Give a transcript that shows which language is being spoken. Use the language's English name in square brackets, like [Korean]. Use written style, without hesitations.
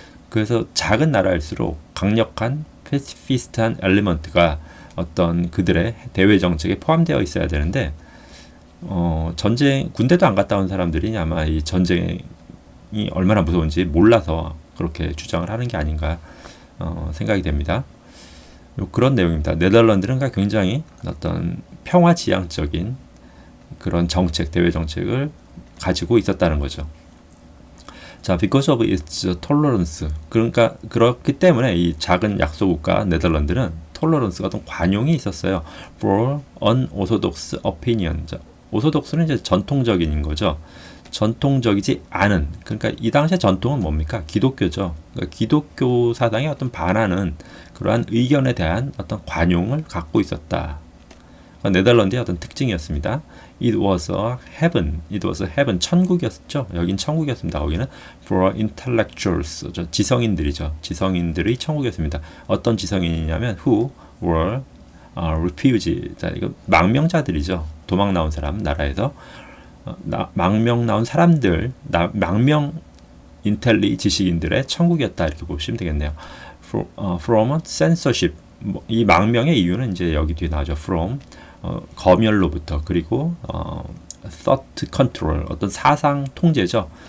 [Korean] 그래서 작은 나라일수록 강력한 패시피스트한 엘리먼트가 어떤 그들의 대외 정책에 포함되어 있어야 되는데 전쟁 군대도 안 갔다 온 사람들이 아마 이 전쟁이 얼마나 무서운지 몰라서 그렇게 주장을 하는 게 아닌가 생각이 됩니다. 그런 내용입니다. 네덜란드는 굉장히 어떤 평화지향적인 그런 정책, 대외 정책을 가지고 있었다는 거죠. [English] 자, because of its tolerance. [Korean] 그러니까 그렇기 때문에 이 작은 약소국가 네덜란드는 톨러런스가 어떤 관용이 있었어요. [English] for unorthodox opinion. [Korean] 자, 오소독스는 이제 전통적인 거죠. 전통적이지 않은. 그러니까 이 당시의 전통은 뭡니까? 기독교죠. 그러니까 기독교 사상에 어떤 반하는 그러한 의견에 대한 어떤 관용을 갖고 있었다. 네덜란드의 어떤 특징이었습니다. [English] It was a heaven. It was a heaven. [Korean] 천국이었죠. 여긴 천국이었습니다. 거기는 [English] for intellectuals. [Korean] 지성인들이죠. 지성인들의 천국이었습니다. 어떤 지성인이냐면 [English] who were refugee. [Korean] 자, 이거 망명자들이죠. 도망 나온 사람 나라에서 망명 나온 사람들, 망명 인텔리 지식인들의 천국이었다 이렇게 보시면 되겠네요. [English] From censorship. [Korean] 이 망명의 이유는 이제 여기 뒤에 나오죠. From 검열로부터 그리고 [English] thought control [Korean] 어떤 사상 통제죠.